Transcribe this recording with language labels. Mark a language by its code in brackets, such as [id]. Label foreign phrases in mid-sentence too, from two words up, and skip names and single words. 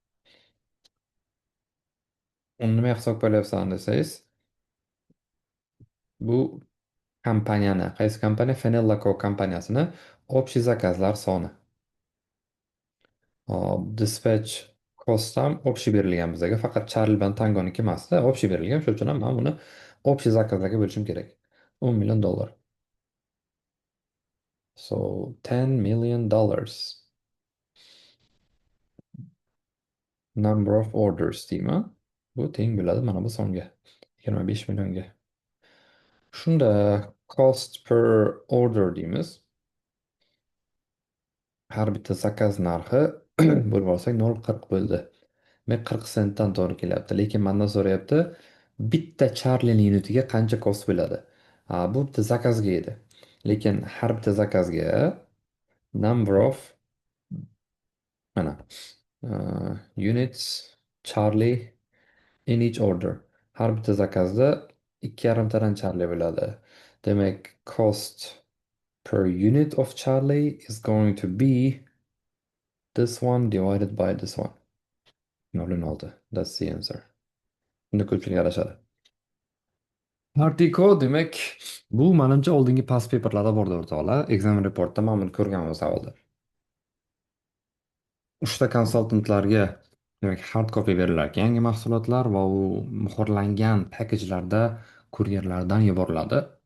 [uz] Uni nima hisobga olyapsan desangiz, bu kompaniyani, qaysi kompaniya? Fenella Co kompaniyasini общий zakazlar soni. Dispatch cost ham общий berilgan bizga, faqat Charlie bilan Tangoniki emasda, общий berilgan. Shuning uchun ham men buni общий zakazlarga bo'lishim kerak. 10 million dollar. [en] So 10 million dollars. Number of orders deymi? [uz] Bu teng bo'ladi mana bu songa. 25 millionga. Shunda [en] cost per order [uz] deymiz. Har bitta zakaz narxi bo'lib olsak 0,40 bo'ldi. Men 40 sentdan to'g'ri kelyapti, lekin mendan so'rayapti bitta Charlie unitiga qancha cost bo'ladi. Bu bitta zakazga edi. Lekin har bitta zakazga [en] number of [uz] mana [en] units Charlie in each order. [uz] Har bitta zakazda 2,5 tadan Charlie bo'ladi. Demak, [en] cost per unit of Charlie is going to be this one divided by this one. 0,6. That's the answer. [uz] Shunda ko'pchilik adashadi. Artiko demak, bu manimcha oldingi [en] past paperlarda [uz] bordi o'rtoqlar. [en] Exam reportda [uz] mana buni ko'rgan bu savolda. Uchta konsultantlarga demak [en] hard copy [uz] berilar yangi mahsulotlar va u muhrlangan packajlarda kuryerlardan yuboriladi.